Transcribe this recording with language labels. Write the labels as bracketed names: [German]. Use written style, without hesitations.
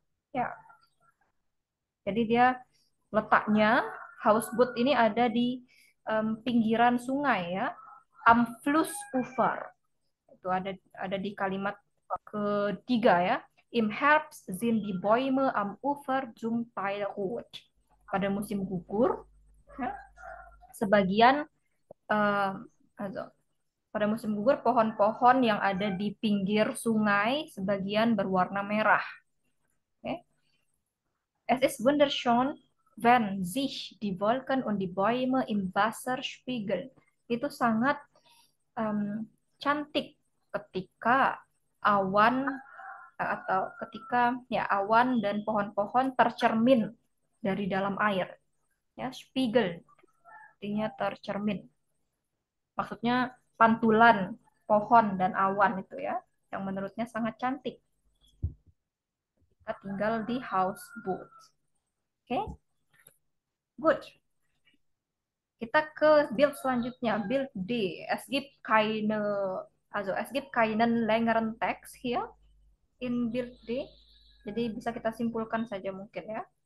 [Indonesian] Ya, jadi dia letaknya houseboat ini ada di pinggiran sungai ya, [German] am Flussufer. [Indonesian] Itu ada di kalimat ketiga ya. [German] Im Herbst sind die Bäume am Ufer zum Teil rot. [Indonesian] Pada musim gugur, ya, sebagian eh, also, pada musim gugur pohon-pohon yang ada di pinggir sungai sebagian berwarna merah. Okay. [German] Es ist wunderschön, wenn sich die Wolken und die Bäume im Wasser spiegeln. [Indonesian] Itu sangat cantik ketika awan atau ketika ya awan dan pohon-pohon tercermin dari dalam air. Ya, spiegel artinya tercermin. Maksudnya pantulan pohon dan awan itu ya, yang menurutnya sangat cantik. Kita tinggal di houseboat. Oke, okay? Good. Kita ke build selanjutnya, build D. [German] Es gibt keine, also es gibt keinen längeren Text hier in build D. [Indonesian] Jadi bisa kita simpulkan saja mungkin ya.